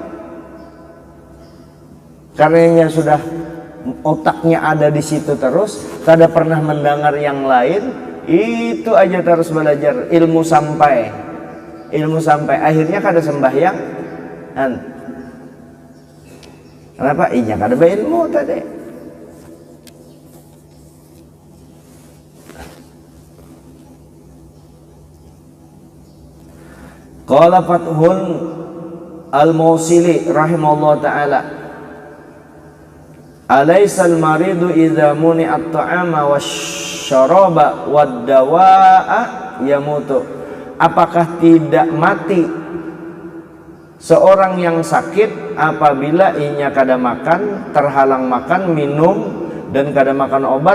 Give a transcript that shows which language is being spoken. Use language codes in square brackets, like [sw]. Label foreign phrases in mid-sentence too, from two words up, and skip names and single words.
[id] Karenanya sudah otaknya ada di situ terus, kada pernah mendengar yang lain, itu aja terus belajar ilmu sampai akhirnya kada sembahyang. [bjn] Kenapa? Inya kada berilmu tadi. [ar] قال فتح الموصلي رحمه الله تعالى، أليس المريض إذا منعت الطعام والشراب والدواء يموت. [id] Apakah tidak mati seorang yang sakit apabila inya kada makan, terhalang makan, minum dan kada makan obat?